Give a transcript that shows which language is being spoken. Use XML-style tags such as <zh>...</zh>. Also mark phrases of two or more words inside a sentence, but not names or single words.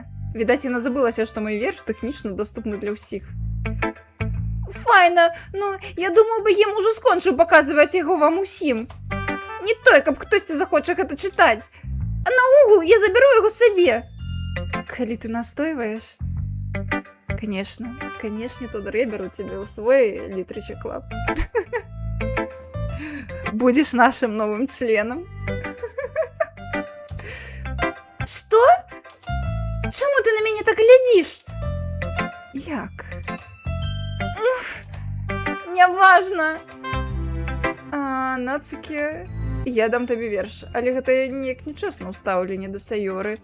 <be>Відаць, яна забылася, што мой верш тэхнічна доступны для ўсіх. Файна, ну, я думаю, Багем ужо скончыў паказваць яго вам усім. Не той, каб хтосьці захоча гэта чытаць. А наогул я забяру яго сабе. Калі ты настойваеш,</be> <ru>Конечно, Тодор, я беру тебя в свой Literature Club. Будешь нашим новым членом.</ru> <be>Што? Чаму ты на мяне так глядзіш? Як? Няважна. Нацукі, я дам табе верш, але гэта неяк нечэсна ў стаўленні да Саёры.</be>